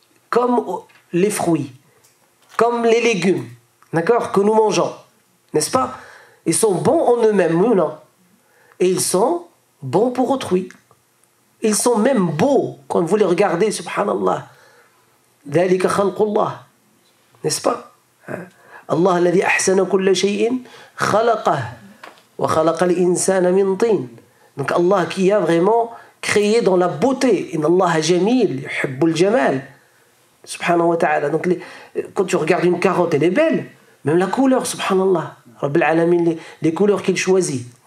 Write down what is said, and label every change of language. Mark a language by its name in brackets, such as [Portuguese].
[French] Comme les fruits, comme les légumes, d'accord? Que nous mangeons, n'est-ce pas? Ils sont bons en eux-mêmes, oui ou non? Et ils sont bons pour autrui. Ils sont même beaux quand vous les regardez, subhanallah. [Arabic] ذلك خلق الله, [French] n'est-ce pas? [Arabic] Allah الذي أحسن كل شيء خلقه وخلق الإنسان من طين. [French] Donc Allah qui a vraiment créé dans la beauté. [Arabic] Inna Allah jamil, yuhibbul jamal. [French] Subhanahu wa ta'ala. Donc quand tu regardes une carotte, elle est belle. Même la couleur, subhanallah. Rabbil alamin, les couleurs qu'il choisit.